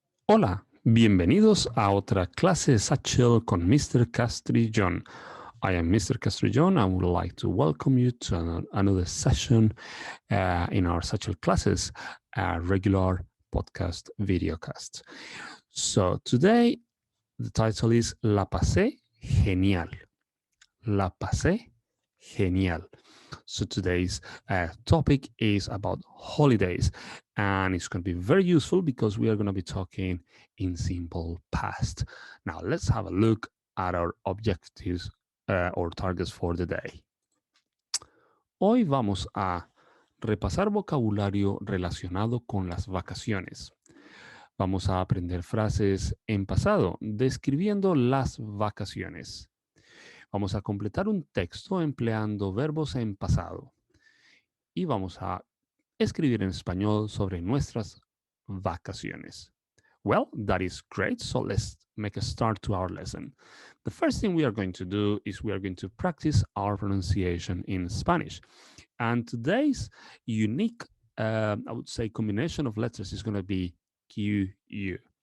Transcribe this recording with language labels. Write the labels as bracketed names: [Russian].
[Spanish] Hola, bienvenidos a otra clase de Satchel con Mr. [English] Castrillón. I am Mr. Castrillón. I would like to welcome you to another session in our Satchel Classes, regular podcast videocast. So today the title is [Spanish] La pasé genial. La pasé genial. [English] So today's topic is about holidays, and it's going to be very useful because we are going to be talking in simple past. Now let's have a look at our objectives or targets for the day. [Spanish] Hoy vamos a repasar vocabulario relacionado con las vacaciones. Vamos a aprender frases en pasado describiendo las vacaciones. Vamos a completar un texto empleando verbos en pasado. Y vamos a escribir en español sobre nuestras vacaciones. [English] Well, that is great. So let's make a start to our lesson. The first thing we are going to do is we are going to practice our pronunciation in Spanish. And today's unique, I would say, combination of letters is going to be QU.